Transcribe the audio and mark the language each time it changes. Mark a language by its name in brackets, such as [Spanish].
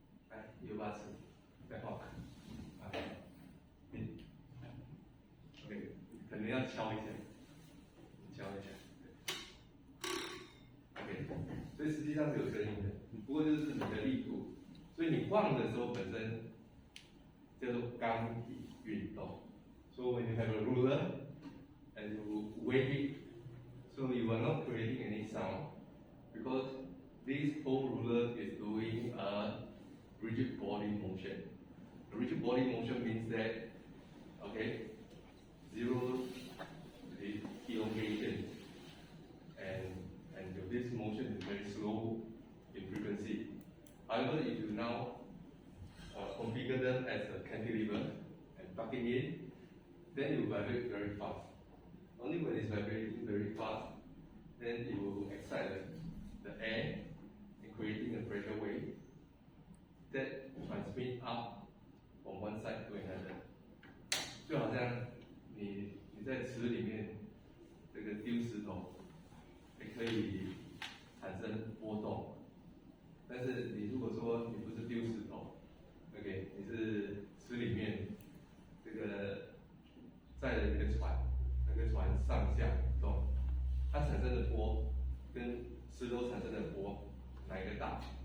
[Chinese] 来，有把尺，再晃，OK， 可能要敲一下，敲一下 ，OK， 所以实际上是有声音的，不过就是你的力度，所以你晃的时候本身叫做刚体运动。 [English] So when you have a ruler and you wave it, so you are not creating any sound because this whole ruler is doing a rigid body motion. A rigid body motion means that, okay, zero is elongation, and this motion is very slow in frequency. However, if you now configure them as a cantilever and plug it in, then it will vibrate very fast. Only when it's vibrating very fast, then it will excite the air and creating a pressure wave that transmit up from one side to another. [Chinese] 就好像你在池里面这个丢石头，可以产生波动。但是你如果说你不是丢石头 ，OK， 你是池里面这个载了一个船，那个船上下动，它产生的波跟石头产生的波哪一个大？